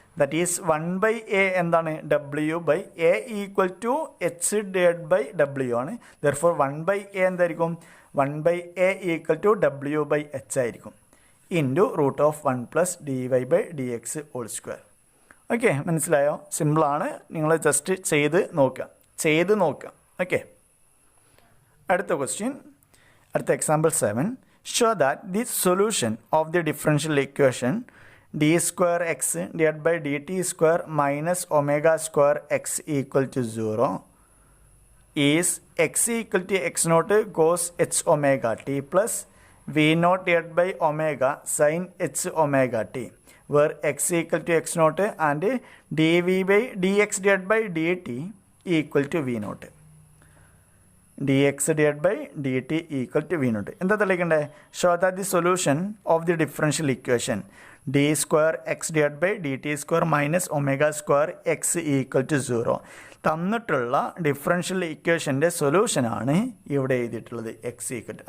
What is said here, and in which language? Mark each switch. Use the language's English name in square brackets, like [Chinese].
[English] that is 1 by a [Malayalam] എന്താണ്? [English] W by A equal to H divide by W ആണ്. Therefore 1 by A [Malayalam] എന്തായിരിക്കും? [English] 1 by A equal to W by H [Malayalam] ആയിരിക്കും. [English] Into root of 1 plus d y by d x whole square. [Malayalam] Okay, മനസ്സിലായോ? സിമ്പിളാണ്. നിങ്ങൾ just ചെയ്ത് നോക്കുക. Okay, അടുത്ത question, അടുത്ത example 7. [English] Show that the solution of the differential equation d square x divide by d t square minus omega square x equal to 0 is x equal to x naught cos h omega t plus v naught divide by omega sine h omega t where x equal to x naught and dv by dx divided by dt equal to v naught. dx divided by dt equal to v naught. [Malayalam] എന്താ തെളിയിക്കണ്ടേ? [English] Show that the solution of the differential equation d square x divided by dt square minus omega square x equal to 0 [Malayalam] തന്നിട്ടുള്ള differential ഇക്വേഷൻ്റെ സൊല്യൂഷനാണ് ഇവിടെ എഴുതിയിട്ടുള്ളത് X equal.